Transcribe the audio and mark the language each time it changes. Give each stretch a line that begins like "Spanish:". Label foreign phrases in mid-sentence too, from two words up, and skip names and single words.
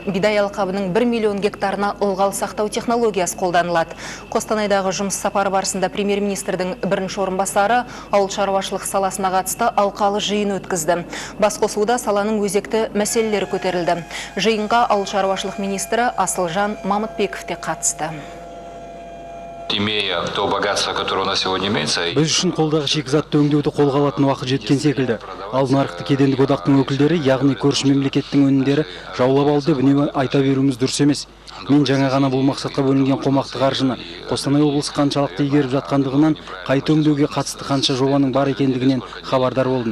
Kazakh: Бидай алқабының 1 миллион гектарына ылғал сақтау технологиясы қолданылады. Қостанайдағы жұмыс сапары барысында премьер-министрдің бірінші орынбасары ауыл шаруашылық саласына қатысты алқалы жиын өткізді. Басқосуда саланың өзекті мәселелері көтерілді. Жиынға ауыл шаруашылық министрі Асылжан Мамытбеков те қатысты.
Russian: Имея то богатство, которое у нас сегодня имеется.
Kazakh: Біз үшін қолдағы шикізатты өңдеуді қолға алатын уақыт жеткен секілді. Ал нарықты кедендік одақтың өкілдері, яғни көрші мемлекеттің өнімдері жаулап алды деп үнемі айта беруіміз дұрыс емес. Мен жаңа ғана бұл мақсатқа бөлінген қомақты қаржыны Қостанай облысы қаншалықты игеріп жатқандығынан, қайта өңдеуге қатысты қанша жобаның бар екендігінен хабардар болдым.